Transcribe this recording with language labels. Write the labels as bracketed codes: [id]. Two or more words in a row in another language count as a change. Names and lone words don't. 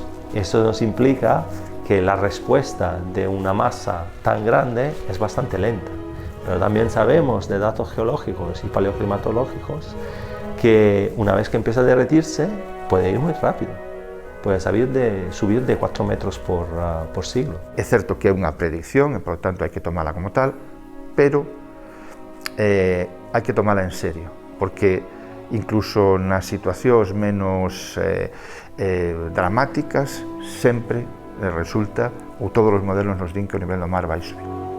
[es] Esto nos implica que la respuesta de una masa tan grande es bastante lenta, pero también sabemos de datos geológicos y paleoclimatológicos que una vez que empieza a derretirse puede ir muy rápido, puede subir de 4 metros por siglo. [gl] É certo que é unha predicción e, por tanto, hai que tomala como tal, pero hai que tomala en serio, porque incluso nas situacións menos dramáticas sempre resulta, ou todos os modelos nos din que o nivel do mar vai subir.